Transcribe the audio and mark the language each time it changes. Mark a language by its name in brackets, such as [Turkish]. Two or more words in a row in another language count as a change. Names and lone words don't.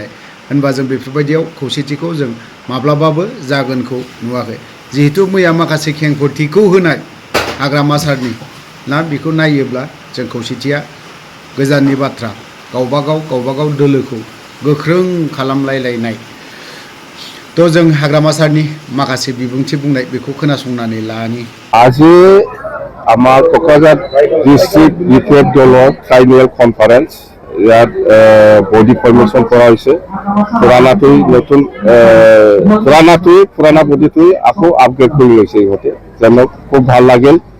[Bodo] होनबा जों बेफोरबायदियाव खौसेथिखौ जों माब्लाबाबो जागोनखौ नुवाखै जिहेतु मैया माखासे खेंफोरथिखौ होनाय हाग्रामा सारनि ना बेखौ नायोब्ला जों खौसेथिया गोजाननि बाथ्रा गावबागाव दोलोखौ गोख्रों खालामलायलायनाय तो जों हाग्रामा सारनि माखासे बिबुंथि बुंनाय बेखौ खोनासंनानै लानि [Assamese] আজি আমাৰ কোকৰাঝাৰ ডিষ্ট্ৰিক্ট বিপিএফ দলৰ ট্ৰাইবেল কনফাৰেন্স ইয়াত বডি ফৰ্মেশ্যন কৰা হৈছে পুৰাণাটোই নতুন পুৰাণা বডিটোই আকৌ আপগ্ৰেড কৰি লৈছে ইহঁতে যেন খুব ভাল লাগিল